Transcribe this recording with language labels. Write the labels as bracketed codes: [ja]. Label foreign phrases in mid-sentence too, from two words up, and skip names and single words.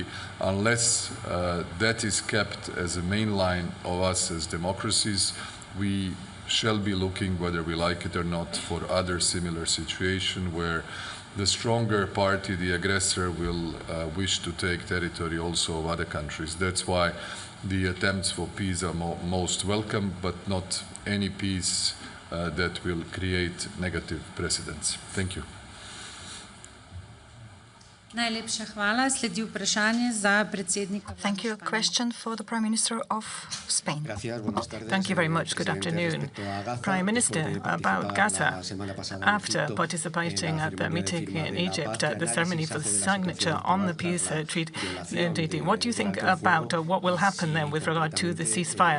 [en] Unless that is kept as a main line of us as democracies, we shall be looking, whether we like it or not, for other similar situations where the stronger party, the aggressor, will wish to take territory also of other countries. That's why the attempts for peace are most welcome, but not any peace that will create negative precedents. Thank you. [sl] Najlepša hvala. Sledi vprašanje za predsednika. [en] Thank you. Question for the Prime Minister of Spain. Thank you very much. Good afternoon. Prime Minister, about Gaza, after participating at the meeting in Egypt, the ceremony for the signature on the peace treaty, what do you think about what will happen then with regard to the ceasefire?